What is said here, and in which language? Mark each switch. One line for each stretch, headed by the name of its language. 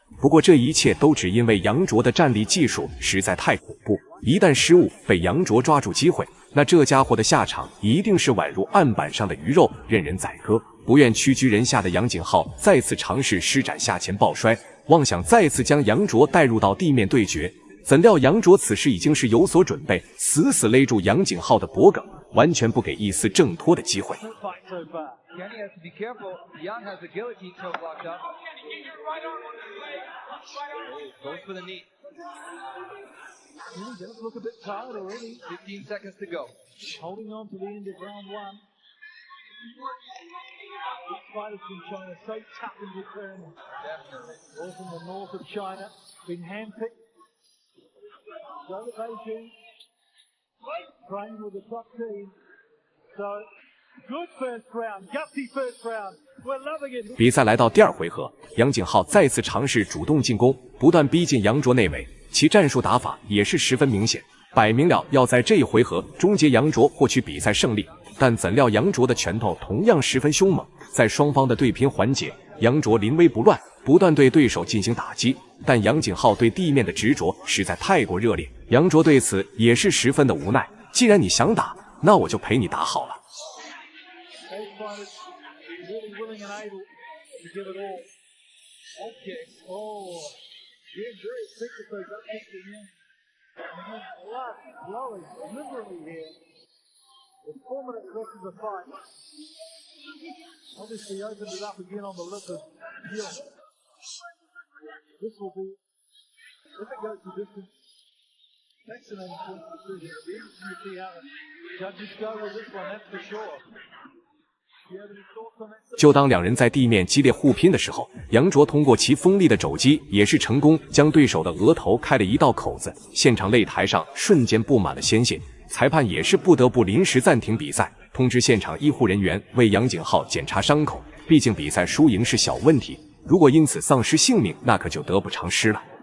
Chinese: 不过这一切都只因为杨卓的战力技术实在太恐怖，一旦失误被杨卓抓住机会，那这家伙的下场一定是宛如案板上的鱼肉，任人宰割。不愿屈居人下的杨景浩再次尝试施展下潜抱摔，妄想再次将杨卓带入到地面对决，怎料杨卓此时已经是有所准备，死死勒住杨景浩的脖颈，完全不给一丝挣脱的机会。
English: Kenny has to be careful. Young has the guillotine choke locked up. Goes for the knee. Kenny does look a bit tired already. 15 seconds to go. Holding on to the end of round one. This fight has been shown as so tough and determined. Definitely. All from the north of China, been handpicked. Go to Beijing. Trained with the top team. So, good first round, gutsy first round. We're loving it.
Chinese: 比赛来到第二回合，杨景浩再次尝试主动进攻，不断逼近杨卓内围，其战术打法也是十分明显，摆明了要在这一回合终结杨卓，获取比赛胜利。但怎料杨卓的拳头同样十分凶猛，在双方的对拼环节，杨卓临危不乱，不断对对手进行打击，但杨景浩对地面的执着实在太过热烈，杨卓对此也是十分的无奈。既然你想打，那我就陪你打好了。
English: Really willing and able to give it all. Okay. Oh, yeah, very effective those up kicks again. And then blood flowing liberally here. With 4 minutes left of the fight. Obviously opened it up again on the lip of Gil. This will be, if it goes the distance, fascinating point decision. It'll be interesting to see how the judges go with this one, that's for sure.
Chinese: 就当两人在地面激烈互拼的时候，杨卓通过其锋利的肘击，也是成功将对手的额头开了一道口子，现场擂台上瞬间布满了鲜血，裁判也是不得不临时暂停比赛，通知现场医护人员为杨景浩检查伤口，毕竟比赛输赢是小问题，如果因此丧失性命，那可就得不偿失了。